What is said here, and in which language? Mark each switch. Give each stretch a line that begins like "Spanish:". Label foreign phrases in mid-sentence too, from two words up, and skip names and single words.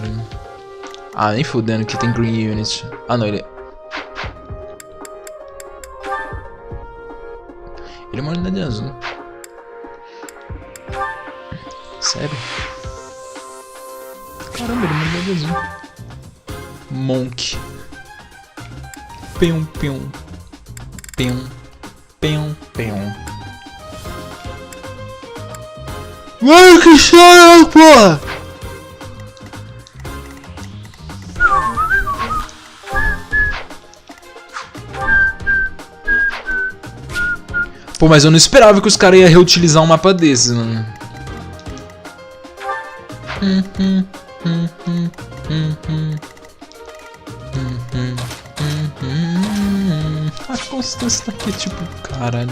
Portuguese: Ah, nem fudendo que tem
English: Green Unit.
Portuguese: Ah, não, ele é uma unidade azul. Sério? Caramba, ele é uma unidade azul. Monk. Peum, peum. Peum. Peum, peum. Mano, que chora, porra! Pô, mas eu não esperava que os caras iam reutilizar um mapa desses, mano. A constância tá aqui, tipo, caralho.